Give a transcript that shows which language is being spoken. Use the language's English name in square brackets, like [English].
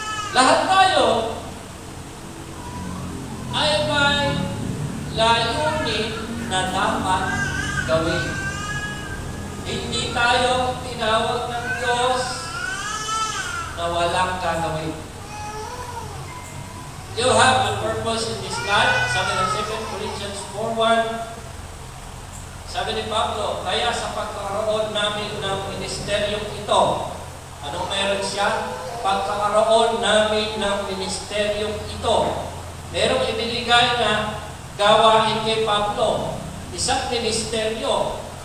[Filipino] Lahat tayo ay may layunin na dapat gawin. Hindi tayo tinawag ng Diyos na walang gagawin. [English] You have a purpose in this life. [Filipino] Sabi ng 2 Corinthians 4:1, sabi ni Pablo, kaya sa pagkakaroon namin ng ministeryong ito, anong meron siya? Pagkakaroon namin ng ministeryong ito, merong ibinigay na gawain kay Pablo, isang ministeryo.